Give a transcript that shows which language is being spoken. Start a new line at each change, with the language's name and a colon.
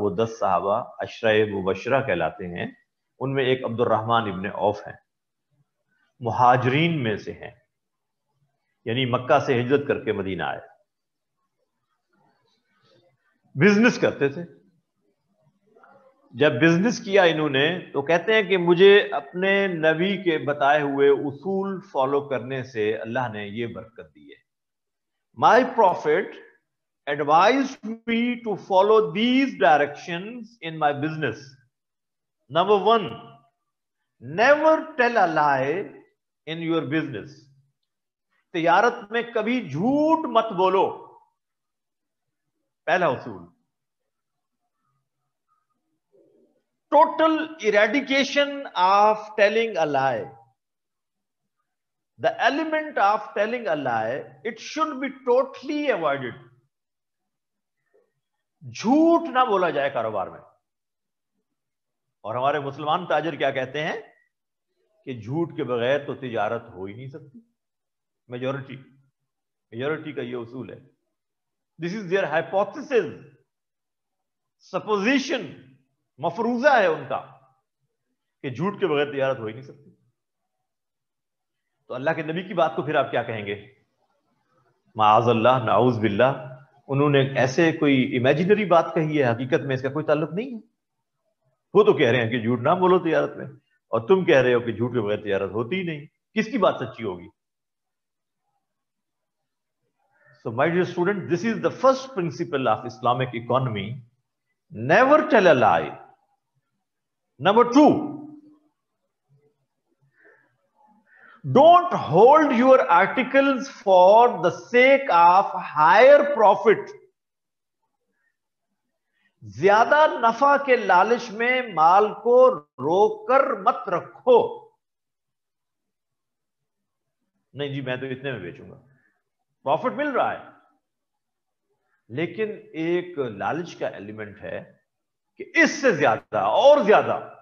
Urdu: وہ 10 صحابہ عشرہ مبشرہ کہلاتے ہیں. ان میں ایک عبد الرحمن ابن عوف ہیں, مہاجرین میں سے ہیں, یعنی مکہ سے ہجرت کر کے مدینہ آئے. بزنس کرتے تھے. جب بزنس کیا انہوں نے تو کہتے ہیں کہ مجھے اپنے نبی کے بتائے ہوئے اصول فالو کرنے سے اللہ نے یہ برکت دی ہے.
English: My prophet advised me to follow these directions in my business. Number 1, never tell a lie in your business.
Urdu: تجارت میں کبھی جھوٹ مت بولو, پہلا اصول.
English: Total eradication of telling a lie. The element of telling a lie, it should be totally avoided.
Urdu: جھوٹ نہ بولا جائے کاروبار میں. اور ہمارے مسلمان تاجر کیا کہتے ہیں کہ جھوٹ کے بغیر تو تجارت ہو ہی نہیں سکتی. میجورٹی کا یہ اصول ہے.
English: This is their hypothesis, supposition,
Urdu: مفروضہ ہے ان کا کہ جھوٹ کے بغیر تجارت ہو ہی نہیں سکتی. تو اللہ کے نبی کی بات کو پھر آپ کیا کہیں گے؟ معاذ اللہ, نعوذ باللہ, انہوں نے ایسے کوئی امیجنری بات کہی ہے, حقیقت میں اس کا کوئی تعلق نہیں ہے. وہ تو کہہ رہے ہیں کہ جھوٹ نہ بولو تجارت میں, اور تم کہہ رہے ہو کہ جھوٹ کے بغیر تجارت ہوتی ہی نہیں. کس کی بات سچی ہوگی؟
English: So my dear student, this is the first principle of Islamic economy. Never tell a lie. Number 2, don't hold your articles for the sake of higher profit.
Urdu: زیادہ نفع کے لالچ میں مال کو روک کر مت رکھو. نہیں جی میں تو اتنے میں بیچوں گا, پروفٹ مل رہا ہے, لیکن ایک لالچ کا ایلیمنٹ ہے کہ اس سے زیادہ اور زیادہ.